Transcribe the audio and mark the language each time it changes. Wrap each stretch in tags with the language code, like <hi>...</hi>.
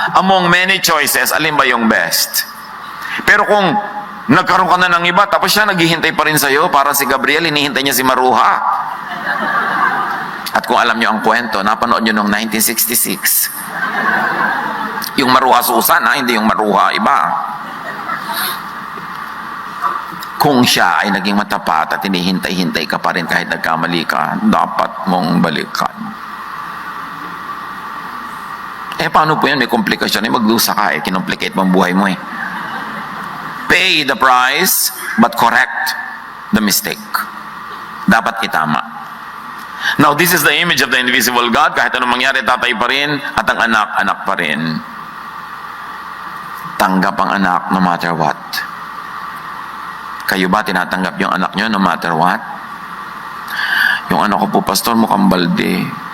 <en>Among many choices,</en> <tl>alin ba yung</tl> <en>best?</en> <tl>Pero kung nagkaroon ka na ng iba, tapos siya naghihintay pa rin sa'yo, para si Gabriel, hinihintay niya si Maruha. At kung alam niyo ang kwento, napanood niyo noong 1966. Yung Maruha Susan, hindi yung Maruha iba. Kung siya ay naging matapat at hinihintay-hintay ka pa rin kahit nagkamali ka, dapat mong balikan. Paano po yan? May komplikasyon. Magdusa ka kinomplicate mo ang buhay mo</tl> <en>Pay the price, but correct the mistake.</en> <tl>Dapat itama.</tl> <en>Now, this is the image of the invisible God.</en> <tl>Kahit anong mangyari, tatay pa rin, at ang anak, anak pa rin. Tanggap ang anak</tl> <en>no matter what.</en> <tl>Kayo ba tinatanggap yung anak nyo no matter what? Yung anak ko po, Pastor, mukhang balde.</tl>